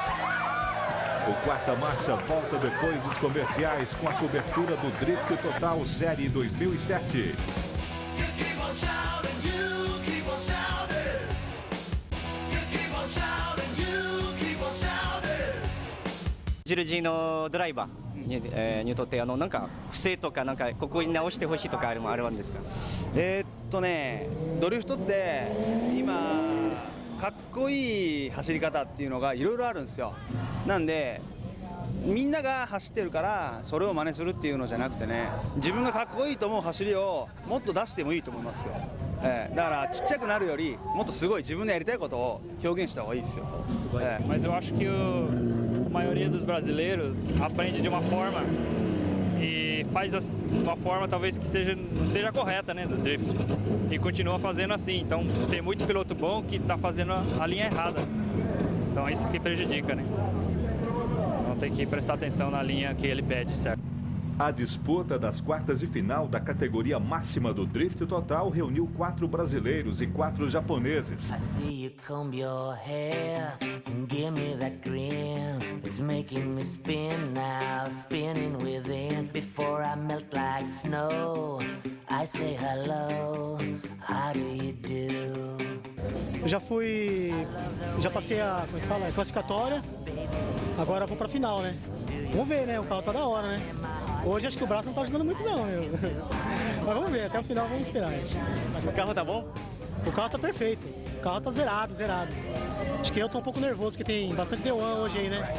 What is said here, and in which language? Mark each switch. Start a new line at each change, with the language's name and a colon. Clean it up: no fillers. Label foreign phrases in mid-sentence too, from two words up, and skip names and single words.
Portuguese: O Quarta Marcha volta depois dos comerciais com a cobertura do Drift Total Série 2007.
Japanese: Jirujin のドライバーにとってなんか不正とかなんかここに直してほしいとかあるんですか？ドリフトって今かっこいい走り方っていうのがいろいろあるんですよ。なんでみんなが走ってるからそれを真似するっていうのじゃなくてね、自分がかっこいいと思う走りをもっと出してもいいと思いますよ。だからちっちゃくなるよりもっとすごい自分でやりたいことを表現した方がいいですよ。
Portuguese: Mas eu acho que a maioria dos brasileiros aprende de uma forma e faz uma forma talvez que não seja correta, né, do drift, e continua fazendo assim. Então tem muito piloto bom que está fazendo a linha errada, então é isso que prejudica, né? Então tem que prestar atenção na linha que ele pede, certo? A disputa das quartas de final da categoria máxima do Drift Total reuniu 4 brasileiros e 4 japoneses.
English: I see you comb your hair and give me that grin. It's making me spin now, spinning within. Before I melt like snow, I say hello, how do you do?
Portuguese: Eu já passei a classificatória, agora vou pra final, né? Vamos ver, né? O carro tá da hora, né? Hoje acho que o braço não tá ajudando muito não, meu. Mas vamos ver, até o final vamos esperar. O carro tá bom? O carro tá perfeito, o carro tá zerado. Acho que eu tô um pouco nervoso, porque tem bastante D1 hoje aí, né?